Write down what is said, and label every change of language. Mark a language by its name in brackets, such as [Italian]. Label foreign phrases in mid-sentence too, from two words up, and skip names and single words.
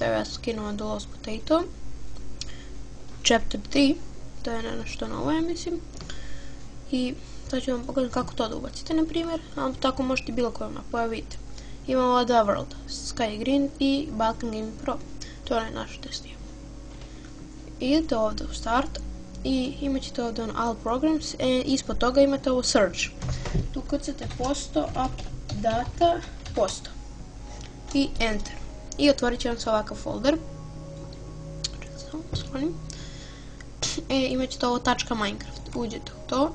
[Bosnian] Evo ja sam skinula The Lost Potato Chapter 3, to je nešto novo, ja mislim. I sad ću vam pokazati kako to da ubacite, na primjer, a tako možete bilo koju mapu, evo vidite. Imamo ova dva world, Sky Green i Balkan Gaming Pro, to je onaj naš testio. Idete ovdje u start i imat ćete ovdje [English] all programs, [Bosnian] ispod toga imate ovo search. Tu kucate posto, up, data, posto i enter. I otvorit će vam se ovakav folder. Čekaj samo, sklonim. Imat ćete ovo tačka Minecraft, uđete u to.